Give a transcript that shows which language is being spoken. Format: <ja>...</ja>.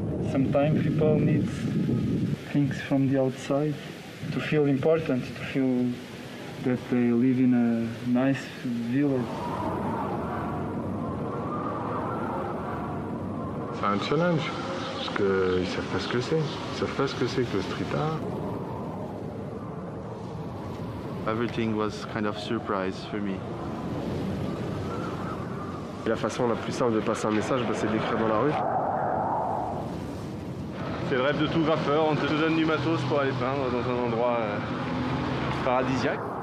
<en>Sometimes people need things from the outside to feel important, to feel that they live in a nice village.</en> <fr>C'est un challenge, parce qu'ils ne savent pas ce que c'est. Ils ne savent pas ce que c'est que le street art.</fr> <en>Everything was kind of surprise for me.</en> <fr>La façon la plus simple de passer un message, c'est d'écrire dans la rue. C'est le rêve de tout graffeur, on te donne du matos pour aller peindre dans un endroit paradisiaque.</fr>